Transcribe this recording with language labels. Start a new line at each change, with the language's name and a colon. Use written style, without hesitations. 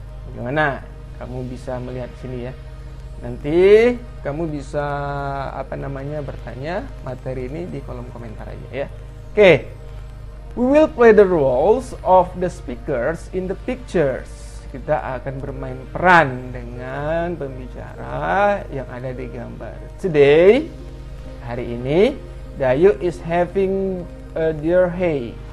Indonesian: Bagaimana kamu bisa melihat sini, ya. Nanti kamu bisa bertanya materi ini di kolom komentar aja, ya. Oke.
English: We will play the roles of the speakers in the pictures.
Indonesian: Kita akan bermain peran dengan pembicara yang ada di gambar.
English: Today,
Indonesian: hari ini,
English: Dayu is having a diarrhea.